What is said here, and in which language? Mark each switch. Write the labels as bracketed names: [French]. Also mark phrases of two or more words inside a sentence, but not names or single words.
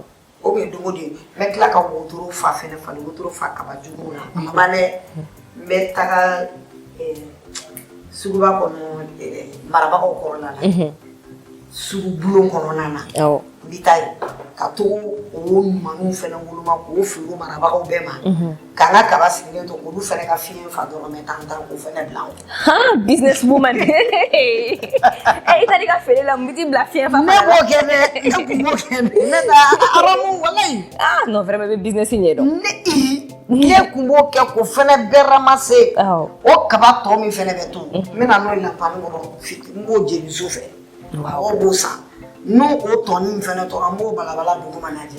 [Bambara] o bɛ dogo de mɛ tila ka wotoro fa fɛnɛ falen wotoro fa kaba jugu na a ma ne mɛ taga suguba kɔnɔ marabagaw kɔrɔla la sugu bulon kɔnɔna na n bɛ taa yen ka to o ɲumanw fɛnɛ woloma k'o feere marabagaw bɛɛ ma k'an ka kaba sigilen to k'olu fɛnɛ ka fiɲɛ fa dɔrɔn mɛ tan k'o fɛnɛ bila anw. [English] Business woman. [Bambara] I t'a di ka feere la mun bɛ t'i bila fiɲɛ fa. Ne b'o kɛ dɛ ne kun b'o kɛ dɛ ne ta aramu walayi. [French] Non vraiment [Bambara] bɛ business ɲɛ dɔn. Ne kun b'o kɛ k'o fɛnɛ bɛɛ ramasse o kaba tɔ min fɛnɛ bɛ to n bɛna n'o ye lapani kɔnɔ n b'o jeni su fɛ mɔgɔw b'o san n'o o tɔni min fɛnɛ tora n b'o balabala dugu ma lajɛ